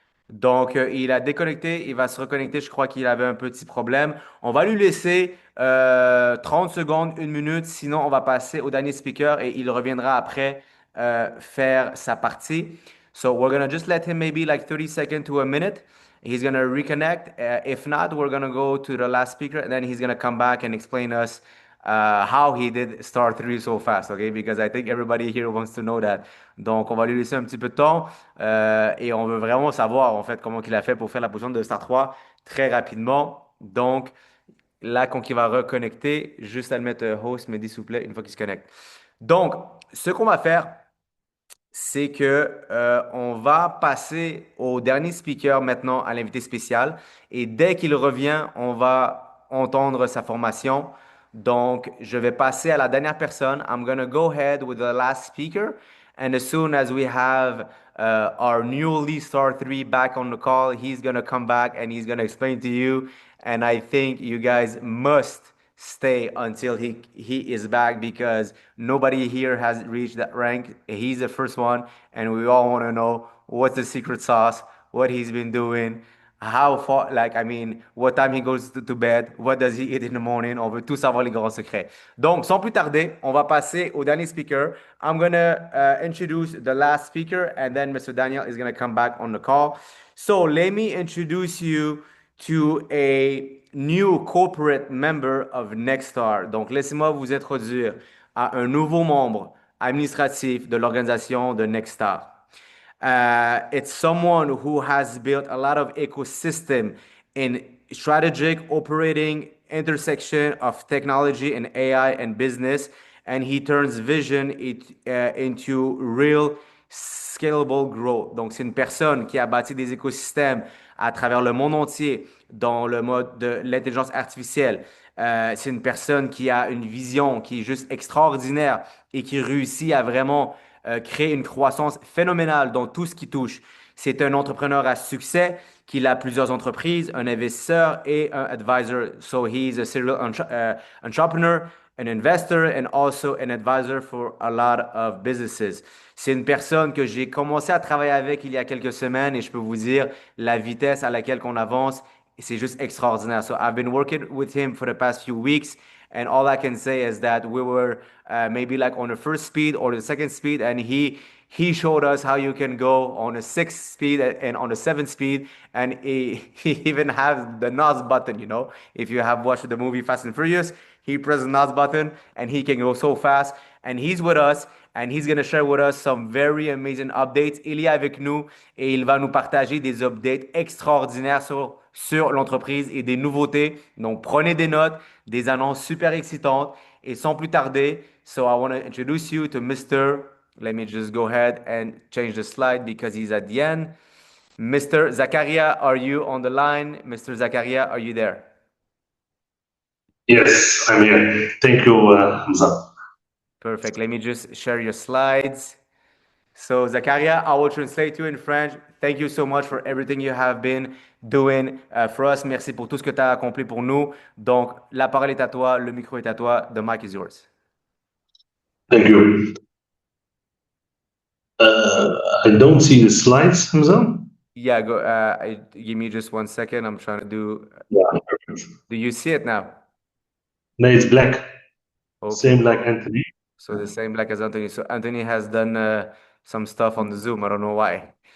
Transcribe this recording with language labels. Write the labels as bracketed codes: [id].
[fr] Donc, il a déconnecté, il va se reconnecter. Je crois qu'il avait un petit problème. On va lui laisser 30 secondes, une minute. Sinon, on va passer au dernier speaker et il reviendra après faire sa partie. [en] So, we're going to just let him maybe like 30 seconds to a minute. He's going to reconnect. If not, we're going to go to the last speaker and then he's going to come back and explain us how he did Star 3 so fast, okay? Because I think everybody here wants to know that. [fr] Donc, on va lui laisser un petit peu de temps et on veut vraiment savoir, en fait, comment il a fait pour faire la position de Star 3 très rapidement. Donc, là, quand il va reconnecter, juste à le mettre host, me dit s'il vous plaît, une fois qu'il se connecte. Donc, ce qu'on va faire, c'est que on va passer au dernier speaker maintenant, à l'invité spécial. Et dès qu'il revient, on va entendre sa formation. Donc, je vais passer à la dernière personne. [en] I'm gonna go ahead with the last speaker. And as soon as we have our newly star 3 back on the call, he's gonna come back and he's gonna explain to you. And I think you guys must stay until he is back because nobody here has reached that rank. He's the first one, and we all want to know what's the secret sauce, what he's been doing, how far, like, I mean, what time he goes to bed, what does he eat in the morning. [fr] On veut tout savoir les grands secrets. Donc, sans plus tarder, on va passer au dernier speaker. [en] I'm gonna introduce the last speaker, and then Mr. Daniel is gonna come back on the call. So let me introduce you to a new corporate member of Nextstar. [fr] Donc, laissez-moi vous introduire à un nouveau membre administratif de l'organisation de Nextstar. [en] It's someone who has built a lot of ecosystem in strategic operating intersection of technology and AI and business, and he turns into real scalable growth. [fr] Donc, c'est une personne qui a bâti des écosystèmes à travers le monde entier dans le mode de l'intelligence artificielle. C'est une personne qui a une vision qui est juste extraordinaire et qui réussit à vraiment créer une croissance phénoménale dans tout ce qui touche. C'est un entrepreneur à succès qui a plusieurs entreprises, un investisseur et un advisor. [en] So he's a serial entrepreneur, an investor, and also an advisor for a lot of businesses. [fr] C'est une personne que j'ai commencé à travailler avec il y a quelques semaines et je peux vous dire la vitesse à laquelle qu'on avance, c'est juste extraordinaire. [en] So I've been working with him for the past few weeks. And all I can say is that we were maybe like on the first speed or the second speed, and he showed us how you can go on a sixth speed and on a seventh speed, and he even has the NOS button. You know, if you have watched the movie Fast and Furious, he presses the NOS button and he can go so fast. And he's with us, and he's gonna share with us some very amazing updates. [fr] Il est avec nous et il va nous partager des updates extraordinaires sur l'entreprise et des nouveautés. Donc, prenez des notes, des annonces super excitantes. Et sans plus tarder, [en] so I want to introduce you to Mr. Let me just go ahead and change the slide because he's at the end. Mr. Zakaria, are you on the line? Mr. Zakaria, are you there? Yes, I'm here. Thank you, Hamza. Perfect. Let me just share your slides. So, Zakaria, I will translate you in French. Thank you so much for everything you have been doing for us. [fr] Merci pour tout ce que tu as accompli pour nous. Donc, la parole est à toi, le micro est à toi. [en] The mic is yours. Thank you. I don't see the slides, Hamza. Yeah, go. Give me just 1 second. I'm trying to do. Yeah. Do you see it now? No, it's black. Okay. Same like Anthony. So the same like as Anthony. So Anthony has done some stuff on the Zoom. I don't know why.